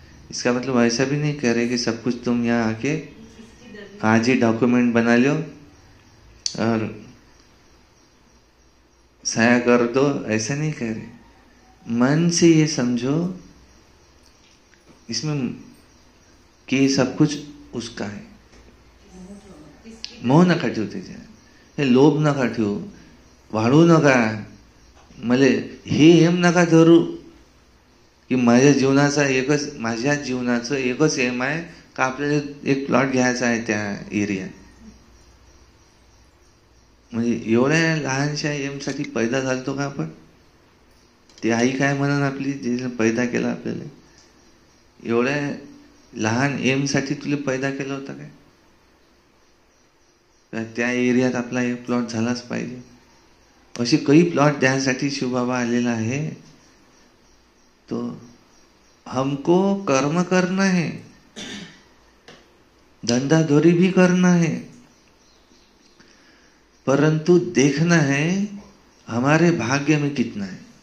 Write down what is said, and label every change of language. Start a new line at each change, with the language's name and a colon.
Hindi: इसका मतलब ऐसा भी नहीं कह रहे कि सब कुछ तुम यहाँ आके आज ही डॉक्यूमेंट बना लो और साया कर दो, ऐसा नहीं कह रहे। मन से ये समझो इसमें कि सब कुछ उसका है।
Marathi: मोह नका ठेवू त्याच्यात, हे लोभ नका ठेवू, वाढू नका, मले हे एम नका धरू की माझ्या जीवनाचं एकच एम आहे का आपल्याला एक प्लॉट घ्यायचा आहे त्या एरियात. म्हणजे एवढ्या लहानशा एम साठी पैदा झालतो का आपण? ती आई काय म्हणून आपली जिने पैदा केला आपल्याला, एवढ्या लहान एम साठी तुला पैदा केला होता काय? त्या एरियात आपला एक प्लॉट झालाच पाहिजे. असे काही प्लॉट द्यासाठी शिवबाबा आलेला आहे.
Hindi: तो हमको कर्म करना है, धंधाधोरी भी करना है, परंतु देखना है हमारे भाग्य में कितना है.